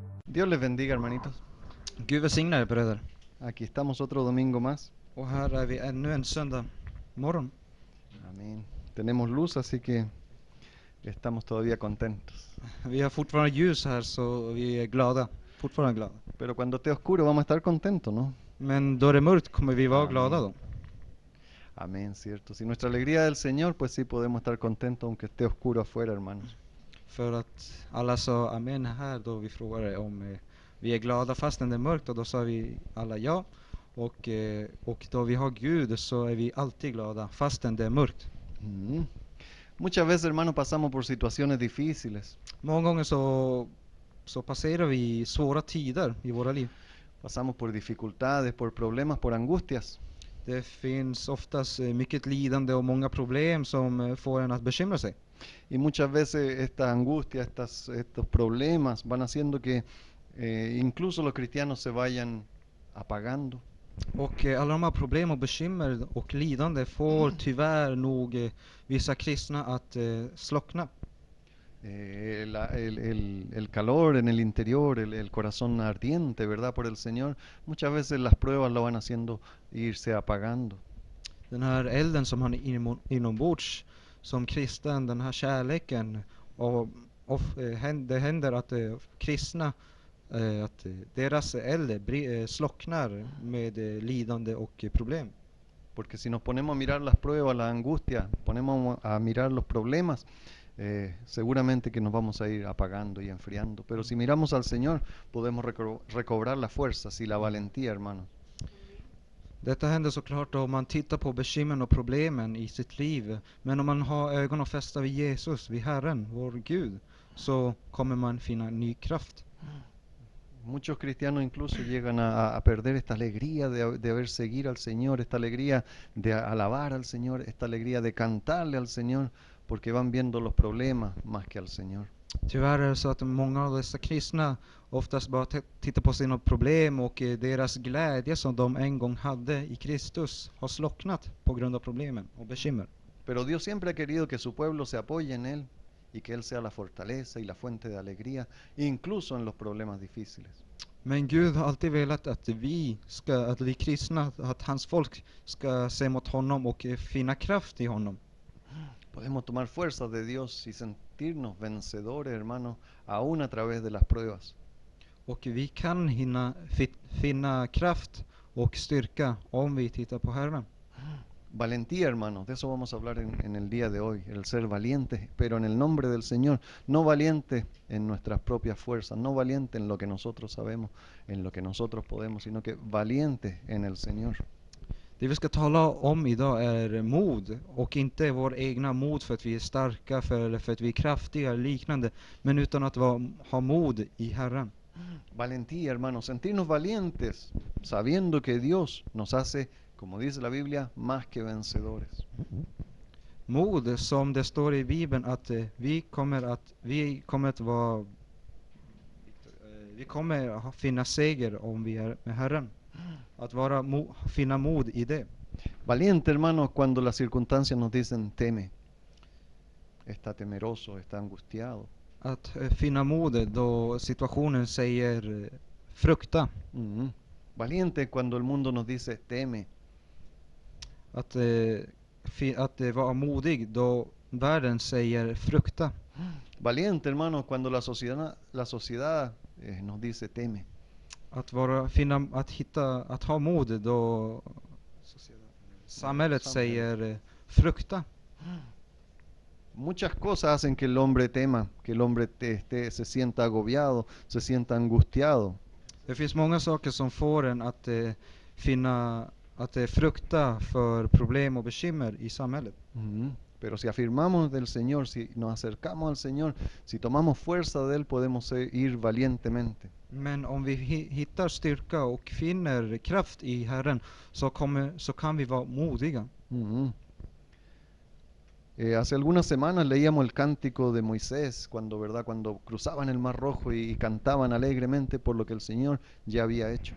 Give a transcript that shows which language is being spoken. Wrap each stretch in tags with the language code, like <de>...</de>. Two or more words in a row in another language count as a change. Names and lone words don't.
<es>Dios les bendiga, hermanitos.</es> <sv>Gud välsigne er bröder.</sv> <es>Aquí estamos otro domingo más.</es> <sv>Och här är vi ännu en söndag morgon.</sv> <es>Amén. Tenemos luz, así que estamos todavía contentos.</es> <sv>Vi har fortfarande ljus här så vi är glada. Fortfarande glada.</sv> <es>Pero cuando esté oscuro vamos a estar contentos, ¿no?</es> <sv>Men då det är mörkt kommer vi vara glada då.</sv> <es>Amén, cierto. Si nuestra alegría del Señor, pues sí podemos estar contentos aunque esté oscuro afuera, hermanos.</es> <sv>För att alla sa amen här då vi frågade om vi är glada fastän det är mörkt, och då sa vi alla ja. Och då vi har Gud så är vi alltid glada fastän det är mörkt. Mm.</sv> <es>Muchas veces, hermanos, pasamos por situaciones difíciles.</es> <sv>Många gånger så passerar vi svåra tider i våra liv.</sv> <es>Pasamos por dificultades, por problemas, por angustias.</es> <sv>Det finns oftast mycket lidande och många problem som får en att bekymra sig.</sv> <es>Y muchas veces esta angustia, estos problemas van haciendo que incluso los cristianos se vayan apagando.</es> <sv>Och alla de här problem och bekymmer och lidande får tyvärr nog vissa kristna att slockna.</sv> <es>El calor en el interior, el corazón ardiente, ¿verdad? Por el Señor, muchas veces las pruebas lo van haciendo irse apagando.</es> <sv>Den här elden som han inombords som kristen, den här kärleken, och det händer att kristna att deras eld slocknar med lidande och problem.</sv> <es>Porque si nos ponemos a mirar las pruebas, las angustias, ponemos a mirar los problemas, seguramente que nos vamos a ir apagando y enfriando. Pero si miramos al Señor, podemos recobrar las fuerzas y la valentía, hermanos.</es> <sv>Detta händer såklart om man tittar på bekymren och problemen i sitt liv. Men om man har ögonen fästa vid Jesus, vid Herren, vår Gud, så kommer man finna ny kraft.</sv> <es>Muchos cristianos incluso llegan a perder esta alegría de ver seguir al Señor, esta alegría de alabar al Señor, esta alegría de cantarle al Señor, porque van viendo los problemas más que al Señor.</es> <sv>Tyvärr är det så att många av dessa kristna oftast bara tittar på sina problem, och deras glädje som de en gång hade i Kristus har slocknat på grund av problemen och bekymmer.</sv> <es>Pero Dios siempre ha querido que su pueblo se apoye en Él y que Él sea la fortaleza y la fuente de alegría, incluso en los problemas difíciles.</es> <sv>Men Gud har alltid velat att vi kristna, att hans folk ska se mot honom och finna kraft i honom.</sv> <es>Podemos tomar fuerzas de Dios y sentirnos vencedores, hermanos, aún a través de las pruebas.</es> <sv>Och vi kan finna kraft och styrka om vi tittar på Herren.</sv> <es>Valentía, hermanos, de eso vamos a hablar en el día de hoy, el ser valientes, pero en el nombre del Señor, no valientes en nuestras propias fuerzas, no valientes en lo que nosotros sabemos, en lo que nosotros podemos, sino que valientes en el Señor.</es> <sv>Det vi ska tala om idag är mod, och inte vår egna mod för att vi är starka eller för att vi är kraftiga eller liknande, men utan att ha mod i Herren.</sv> <es>Valentía, hermanos, sentirnos valientes, sabiendo que Dios nos hace, como dice la Biblia, más que vencedores.</es> <sv>Mod som det står i Bibeln att vi kommer att finna seger om vi är med Herren. Att finna mod i det.</sv> <es>Valiente, hermanos, cuando las circunstancias nos dicen teme, está temeroso, está angustiado.</es> <sv>Att finna mod då situationen säger frukta.</sv> <es>Valiente cuando el mundo nos dice teme.</es> <sv>Att vara modig då världen säger frukta.</sv> <es>Valiente, hermanos, cuando la sociedad nos dice teme.</es> <sv>Att ha mod då samhället säger frukta.</sv> <es>Muchas cosas hacen que el hombre tema, que el hombre se sienta agobiado, se sienta angustiado.</es> <sv>Det finns många saker som får en att frukta för problem och bekymmer i samhället.</sv> <es>Pero si afirmamos del Señor, si nos acercamos al Señor, si tomamos fuerza de Él, podemos ir valientemente.</es> <sv>Men om vi hittar styrka och finner kraft i Herren, så kan vi vara modiga.</sv> <es>Hace algunas semanas leíamos el cántico de Moisés cuando cruzaban el Mar Rojo y cantaban alegremente por lo que el Señor ya había hecho.</es>